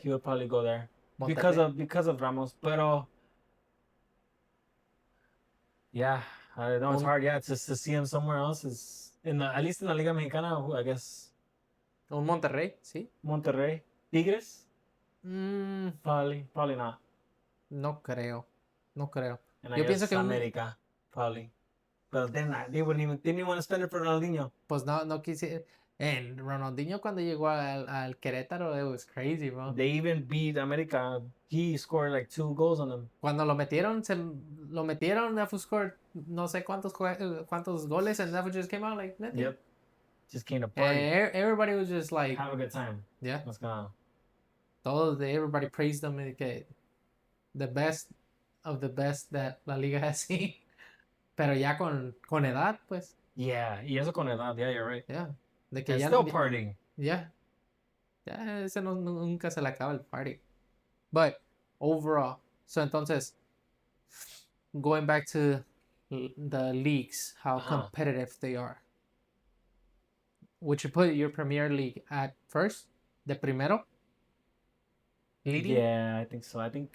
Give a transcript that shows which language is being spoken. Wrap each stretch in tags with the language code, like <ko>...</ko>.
<en>He would probably go there because of Ramos. Pero yeah, I know it's hard. Yeah, it's just to see him somewhere else is at least in the Liga Mexicana. I guess.</en> <es>Un Monterrey, sí.</es> <en>Monterrey, Tigres. Probably not.</en> <es>No creo.</es> <en>And</en> <es>yo pienso que</es> <en>América, probably. But then they didn't even want to spend it for Ronaldinho.</en> <es>Pues no quise.</es> <en>And Ronaldinho</en> <es>cuando llegó al Querétaro,</es> <en>it was crazy, bro. They even beat América. He scored like 2 goals on them.</en> <es>Cuando lo metieron,</es> <en>that scored</en> <es>no sé cuántos goles,</es> <en>and that just came out like nothing. Yep. Just came to party. Everybody was just like... Have a good time. Yeah. What's going on? Everybody praised them. The best of the best that La Liga has seen.</en> <es>Pero ya con edad, pues.</es> <en>Yeah,</en> <es>y eso con edad.</es> <en>Yeah, you're right. Yeah. De que still partying. Yeah.</en> <es>Yeah, ese nunca se le acaba el party.</es> <en>But overall, so entonces, going back to the leagues, how competitive they are. Would you put your Premier League at first, the primero? Leading? Yeah, I think so. I think</en>